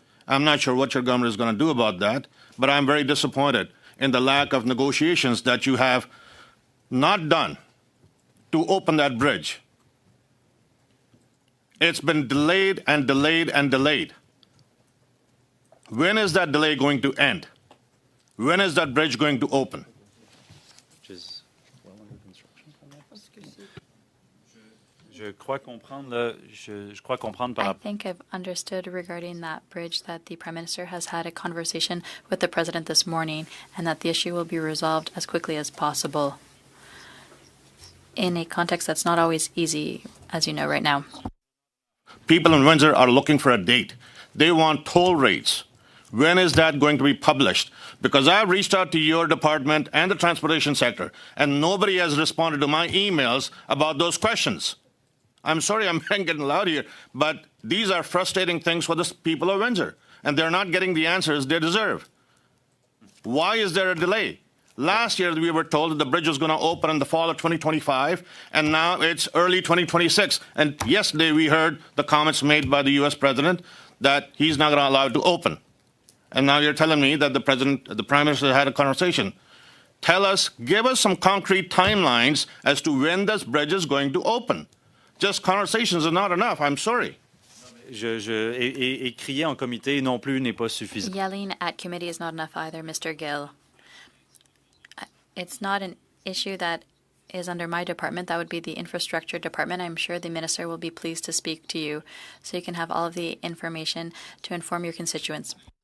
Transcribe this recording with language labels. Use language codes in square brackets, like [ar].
[en] I'm not sure what your government is going to do about that, but I'm very disappointed in the lack of negotiations that you have not done to open that bridge. It's been delayed and delayed and delayed. When is that delay going to end? When is that bridge going to open? [fr] Je crois comprendre par [en] I think I've understood regarding that bridge that the Prime Minister has had a conversation with the President this morning and that the issue will be resolved as quickly as possible in a context that's not always easy, as you know right now. People in Windsor are looking for a date. They want toll rates. When is that going to be published? Because I've reached out to your department and the transportation sector, and nobody has responded to my emails about those questions. I'm sorry I'm getting loud here, but these are frustrating things for the people of Windsor, and they're not getting the answers they deserve. Why is there a delay? Last year, we were told that the bridge was going to open in the fall of 2025, and now it's early 2026. And yesterday, we heard the comments made by the U.S. President that he's not going to allow it to open. And now you're telling me that the Prime Minister had a conversation. Tell us, give us some concrete timelines as to when this bridge is going to open. Just conversations are not enough. I'm sorry. [fr] Et crier en comité non plus n'est pas suffisant. [en] Yelling at committee is not enough either, Mr. Gill. It's not an issue that is under my department. That would be the infrastructure department. I'm sure the minister will be pleased to speak to you so you can have all of the information to inform your constituents.